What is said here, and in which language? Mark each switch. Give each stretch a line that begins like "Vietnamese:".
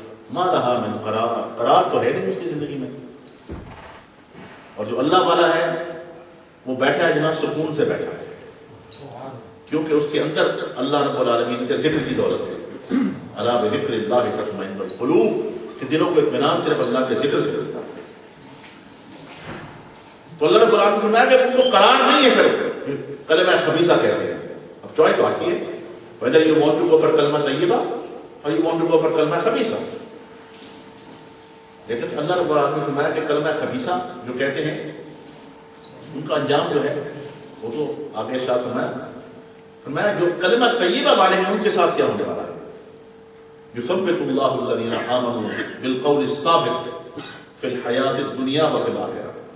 Urdu: ما رہا من قرار، قرار تو ہے نہیں اس کی زندگی میں. اور جو اللہ والا ہے وہ بیٹھا ہے جہاں سکون سے بیٹھا ہے، کیونکہ اس کے اندر اللہ رب العالمین کے ذکر کی دولت ہے.
Arabic: الا بذکر اللہ تطمئن القلوب،
Urdu: کہ دلوں کو اطمینان صرف اللہ کے ذکر سے ملتا ہے. تو اللہ رب العالمین نے فرمایا کہ ان کو قرار نہیں ہے، پھر کلمہ خبیثہ کہتے ہیں. اب چوائس آپ کی ہے،
English: whether you want to go for
Urdu: کلمہ طیبہ
English: or you want to go for
Urdu: کلمہ خبیثہ. لیکن اللہ رب العالمین نے فرمایا کہ کلمہ خبیثہ جو کہتے ہیں ان کا انجام جو ہے وہ تو آگے ارشاد فرمایا جو کلمہ طیبہ والے ہیں ان کے ساتھ کیا ہونے والا ہے.
Arabic: یثبت اللہ الذین آمنوا بالقول الثابت فی الحیات الدنیا وفی الآخرہ.